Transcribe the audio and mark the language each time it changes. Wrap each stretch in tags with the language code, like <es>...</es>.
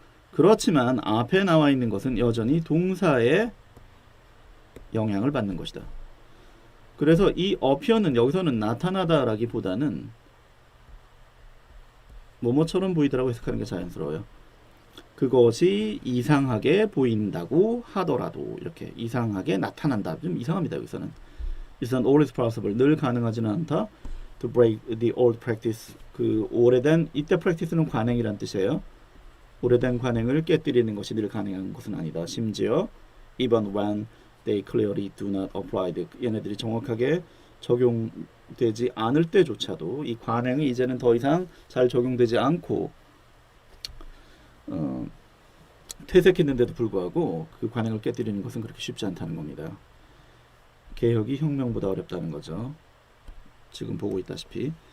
<ko>그렇지만 앞에 나와 있는 것은 여전히 동사의 영향을 받는 것이다. 그래서 이 appear는 여기서는 나타나다 라기보다는 뭐뭐처럼 보이더라고 해석하는 게 자연스러워요. 그것이 이상하게 보인다고 하더라도 이렇게 이상하게 나타난다. 좀 이상합니다.</ko> <en>여기서는 It's not always possible.</en> <ko>늘 가능하지는 않다.</ko> <en>To break the old practice.</en> <ko>그 오래된 이때 practice는 관행이란 뜻이에요. 오래된 관행을 깨뜨리는 것이 늘 가능한 것은 아니다.</ko> <en>심지어 even when they clearly do not apply.</en> <ko>얘네들이 정확하게 적용되지 않을 때조차도 이 관행이 이제는 더 이상 잘 적용되지 않고 퇴색했는데도 불구하고 그 관행을 깨뜨리는 것은 그렇게 쉽지 않다는 겁니다. 개혁이 혁명보다 어렵다는 거죠. 지금 보고 있다시피.</ko>